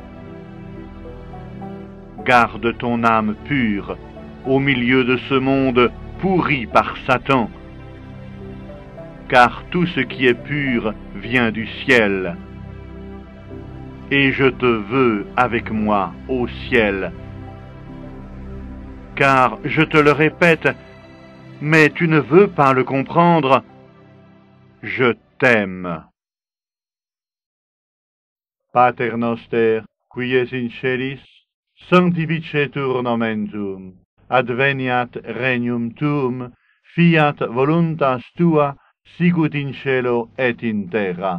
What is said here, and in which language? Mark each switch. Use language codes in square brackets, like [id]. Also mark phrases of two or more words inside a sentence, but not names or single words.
[fr] Garde ton âme pure au milieu de ce monde pourri par Satan, car tout ce qui est pur vient du ciel. Et je te veux avec moi au ciel, car je te le répète, mais tu ne veux pas le comprendre, je t'aime. [la] Pater noster, qui es in celis, sanctificetur nomen tuum, adveniat regnum tuum, fiat voluntas tua, sicut in cielo et in terra.